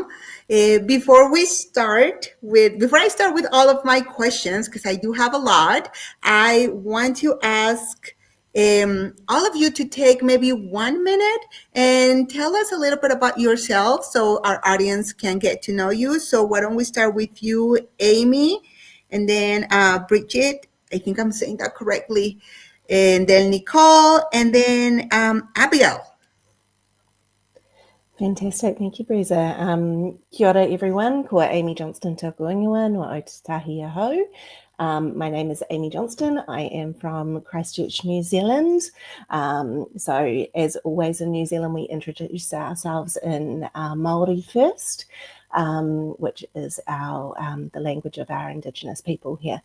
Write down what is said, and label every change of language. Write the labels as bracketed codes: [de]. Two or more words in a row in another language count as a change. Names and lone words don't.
[en] Before I start with all of my questions, because I do have a lot, I want to ask all of you to take maybe 1 minute and tell us a little bit about yourself so our audience can get to know you. So why don't we start with you, Amy, and then Bridget, I think I'm saying that correctly, and then Nicole, and then Abigail. Fantastic. Thank you, Breza. [mi] Kia ora, [en] everyone. [mi] Ko Amy Johnston tōku ingoa, no Aotearoa Ahau. [en] My name is Amy Johnston. I am from Christchurch, New Zealand. So as always in New Zealand, we introduce ourselves in Māori first, which is the language of our Indigenous people here.